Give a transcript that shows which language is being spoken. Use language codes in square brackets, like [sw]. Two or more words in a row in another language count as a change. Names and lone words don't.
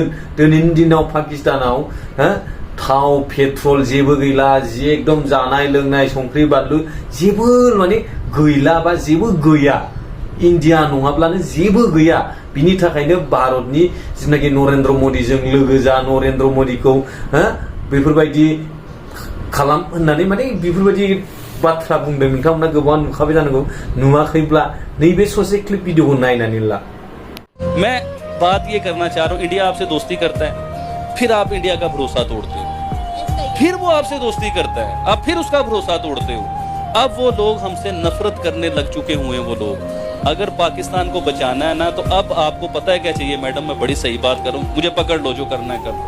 [brx] दिनैनि दिनाव पाकिस्तानाव थाव पेट्रल जेबो गैला, जे एकदम जानाय लोंनाय संख्रि बानलु जेबो माने गैला बा जेबो गैया, इण्डिया नङाब्लानो जेबो गैया. बिनि थाखायनो भारतनि जिनाखि नरेन्द्र मोदीजों लोगो जा, नरेन्द्र मोदीखौ बेफोरबायदि खालाम होननानै माने बेफोरबायदि बाथ्रा बुंदों. नोंथांमोना गोबां नुखाबाय जानांगौ, नुवाखैब्ला नैबे ससे क्लिप भिडिअखौ नायनानै ला. [hi] मैं बात ये करना चाह रहा हूँ, इंडिया आपसे दोस्ती करता है, फिर आप इंडिया का भरोसा तोड़ते हो, फिर वो आपसे दोस्ती करता है, आप फिर उसका भरोसा तोड़ते हो. अब वो लोग हमसे नफरत करने लग चुके हुए हैं. वो लोग, अगर पाकिस्तान को बचाना है ना, तो अब आपको पता है क्या चाहिए मैडम, मैं बड़ी सही बात करूं, मुझे पकड़ लो, जो करना है करो.